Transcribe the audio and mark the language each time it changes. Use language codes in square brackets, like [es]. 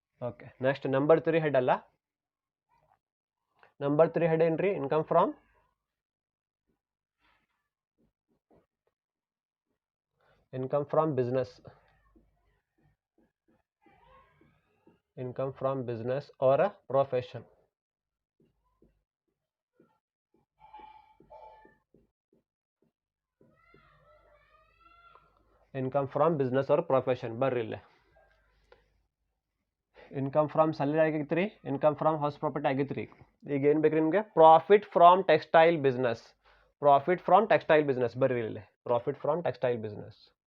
[en] okay, next number 3 head ಅಲ್ಲ, [kn] number 3 head ಏನ್ರಿ, [en] Income from business. Income from business or a profession. Income from business or profession. [kn] ಬರ್ರಿಲ್ಲ, [en] Income from salary ಆಗಿತ್ರಿ, income from house property ಆಗಿತ್ರಿ. [kn] ಈಗ ಏನು ಬೇಕ್ರಿ ನಿಮಗೆ, [en] Profit from textile business. Profit from textile business ಬರ್ರಿ ಇಲ್ಲಿ, profit from textile business.